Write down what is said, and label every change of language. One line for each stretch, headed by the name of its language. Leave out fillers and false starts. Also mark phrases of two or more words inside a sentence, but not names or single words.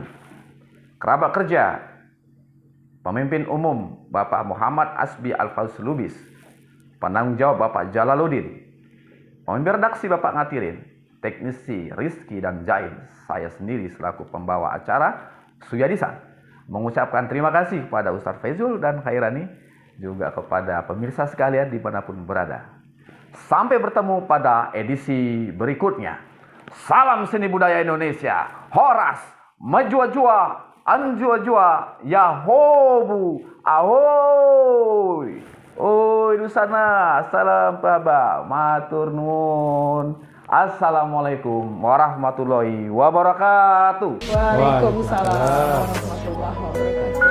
Indonesian: Kerabat kerja, Pemimpin Umum Bapak Muhammad Asbi Al-Faus Lubis, penanggung jawab Bapak Jalaluddin, pemimpin redaksi Bapak Ngatirin, teknisi Rizky dan Jain, saya sendiri selaku pembawa acara Suyadisan, mengucapkan terima kasih kepada Ustadz Faizul dan Khairani, juga kepada pemirsa sekalian dimanapun berada. Sampai bertemu pada edisi berikutnya. Salam seni budaya Indonesia. Horas,
Batak Karo: majua-jua, anjua-jua,
Indonesian: yahobu, ahoy. Oi di sana, salam paba,
Javanese: matur nuwun.
Arabic: السلام عليكم ورحمة الله وبركاته. وعليكم السلام ورحمة الله وبركاته.